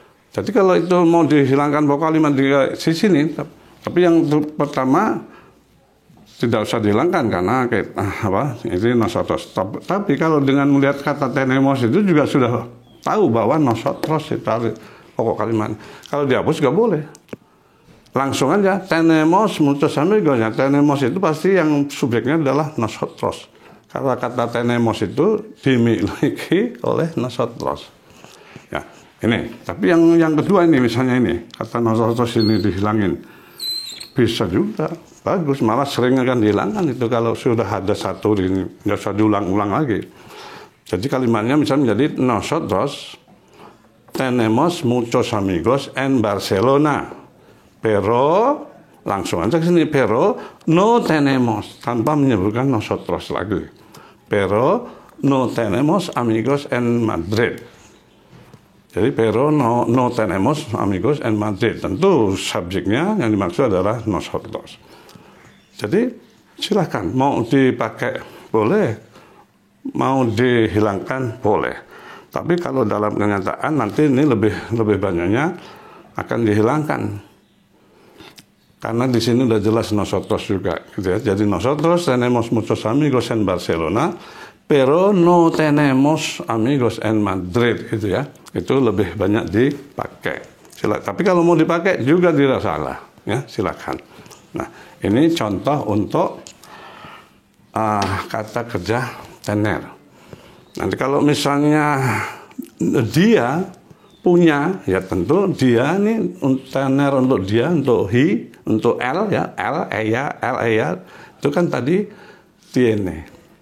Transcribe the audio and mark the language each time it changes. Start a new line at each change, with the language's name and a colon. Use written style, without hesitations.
Indonesian: Jadi kalau itu mau dihilangkan pokok kalimat di sini, tapi yang pertama tidak usah dihilangkan karena ini nosotros. Tapi kalau dengan melihat kata tenemos itu juga sudah tahu bahwa nosotros itu pokok kalimat. Kalau dihapus nggak boleh. Langsung aja
Spanish: tenemos muchos amigos.
Indonesian: Ya, tenemos itu pasti yang subjeknya adalah nosotros. Karena kata tenemos itu dimiliki oleh nosotros. Ya, ini. Tapi yang kedua ini misalnya ini kata nosotros ini dihilangin, bisa juga bagus. Malah sering akan dihilangkan itu kalau sudah ada satu ini nggak usah diulang-ulang lagi. Jadi kalimatnya misalnya menjadi
Spanish: nosotros tenemos muchos amigos en Barcelona.
Indonesian: Pero langsung aja ke sini,
Spanish: pero no tenemos
Indonesian: tanpa menyebutkan nosotros lagi.
Spanish: Pero no tenemos amigos en Madrid.
Indonesian: Jadi
Spanish: pero no tenemos amigos en Madrid.
Indonesian: Tentu subjeknya yang dimaksud adalah nosotros. Jadi silahkan mau dipakai boleh, mau dihilangkan boleh. Tapi kalau dalam kenyataan nanti ini lebih banyaknya akan dihilangkan. Karena di sini udah jelas nosotros juga, gitu ya. Jadi
Spanish: nosotros tenemos muchos amigos en Barcelona, pero no tenemos amigos en Madrid,
Indonesian: gitu ya. Itu lebih banyak dipakai. Tapi kalau mau dipakai juga tidak salah, ya silakan. Nah, ini contoh untuk kata kerja tener. Nanti kalau misalnya dia punya, ya tentu dia ini tener untuk dia, untuk he, untuk L ya, ella, itu kan tadi tiene.